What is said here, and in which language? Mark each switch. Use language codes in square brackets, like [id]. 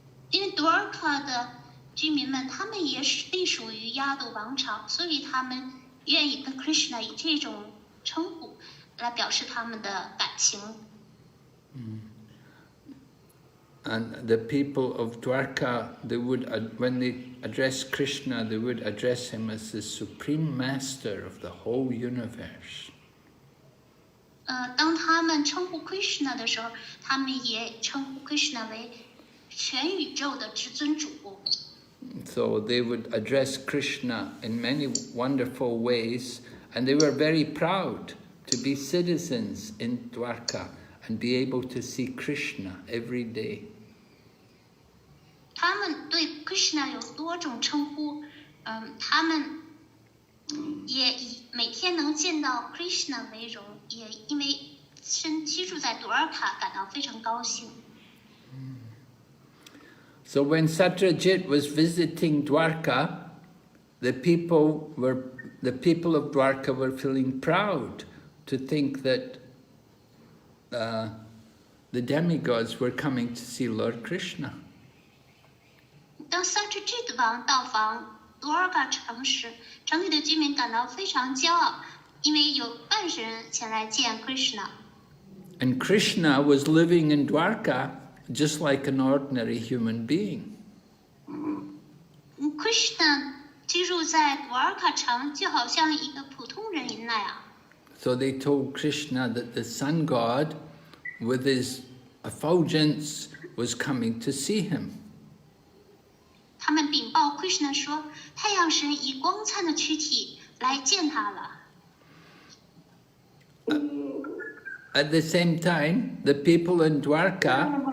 [zh] 因为杜尔卡的居民们，他们也是隶属于亚杜王朝，所以他们愿意跟 Krishna 以这种称呼来表示他们的感情。 [en] And the people of Dwarka, when they address Krishna, they would address him as the supreme master of the whole universe. [zh] 当他们称呼 Krishna 的时候，他们也称呼 Krishna 为全宇宙的至尊主。 [en] So they would address Krishna in many wonderful ways, and they were very proud to be citizens in Dwarka and be able to see Krishna every day. [zh] 他们对 Krishna 有多种称呼，他们也以每天能见到 Krishna 为荣，也因为居住在杜尔卡感到非常高兴。 [en] So when Satyajit was visiting Dwarka, the people of Dwarka were feeling proud to think that the demigods were coming to see Lord Krishna. [zh] 当 Satyajit 王到访杜尔卡城时，城里的居民感到非常骄傲，因为有半神人前来见 Krishna。 [en] And Krishna was living in Dwarka just like an ordinary human being. [zh] Krishna 居住在杜尔卡城，就好像一个普通人那样。 [en] So they told Krishna that the sun god, with his effulgence, was coming to see him. [zh] 他们禀报 Krishna 说，太阳神以光灿的躯体来见他了。 [en] At the same time, the people in Dwarka,